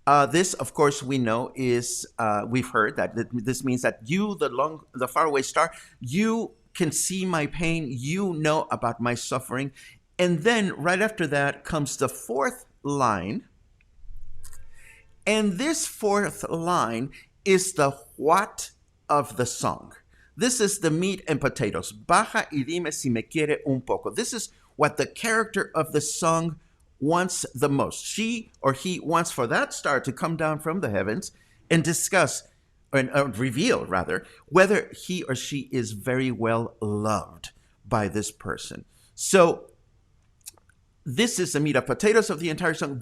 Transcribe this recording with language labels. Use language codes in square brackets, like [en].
[en] This, of course, we know is, we've heard that this means that you, the faraway star, you can see my pain, you know about my suffering. And then right after that comes the fourth line. And this fourth line is the what of the song. This is the meat and potatoes. [es] Baja y dime si me quiere un poco. [en] This is what the character of the song wants the most. She or he wants for that star to come down from the heavens and discuss, or reveal rather, whether he or she is very well loved by this person. So this is the meat and potatoes of the entire song.